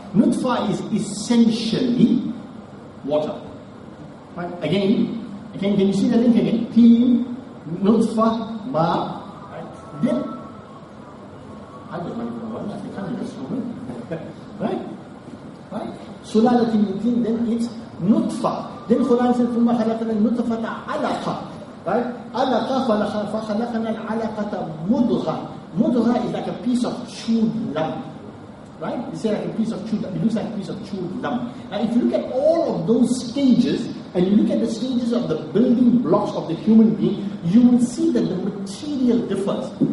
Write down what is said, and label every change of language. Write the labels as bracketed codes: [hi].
[en] Nutfa is essentially water. Right? Again, can you see the link again? Teen, nutfa, ma. Right? Then, I don't know, I can't just right? Right? Sulalatin min teen, then it's nutfa. Then Quran says, [ar] ثُمَّ خَلَقْنَا النُّطْفَةَ عَلَقَةً. [en] Right? [ar] عَلَقَةً فَخَلَقْنَا الْعَلَقَةَ مُضْغَةً. [en] Mudgha is like a piece of chewed lump. Right? You say like a piece of chewed, it looks like a piece of chewed lump. And if you look at all of those stages, and you look at the stages of the building blocks of the human being, you will see that the material differs.